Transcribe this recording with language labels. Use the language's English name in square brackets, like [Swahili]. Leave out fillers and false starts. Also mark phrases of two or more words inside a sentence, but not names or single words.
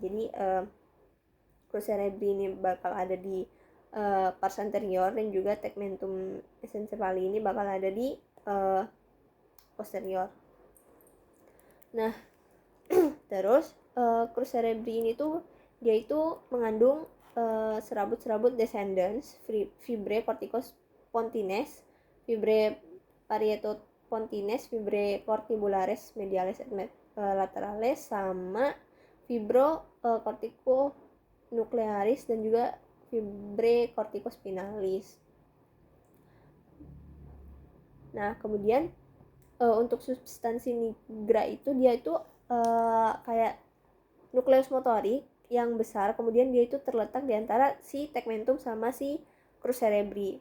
[Indonesian] Jadi [Latin] crus cerebri [Indonesian] ini bakal ada di [Latin] pars anterior [Indonesian] dan juga [Latin] tegmentum mesencephali [Indonesian] ini bakal ada di posterior. Nah, terus [Latin] Crus cerebri [Indonesian] ini tuh dia itu mengandung serabut-serabut [Latin] descendens, fibrae corticospondines, fibrae parietopontines, fibrae cortibulares mediales et laterales, [Indonesian] sama [Latin] fibro corticonuclearis [Indonesian] dan juga [Latin] fibrae corticospinalis. [Indonesian] Nah, kemudian untuk substansi nigra itu dia itu kayak nukleus motorik yang besar, kemudian dia itu terletak di antara si tegmentum sama si [Latin] crus cerebri.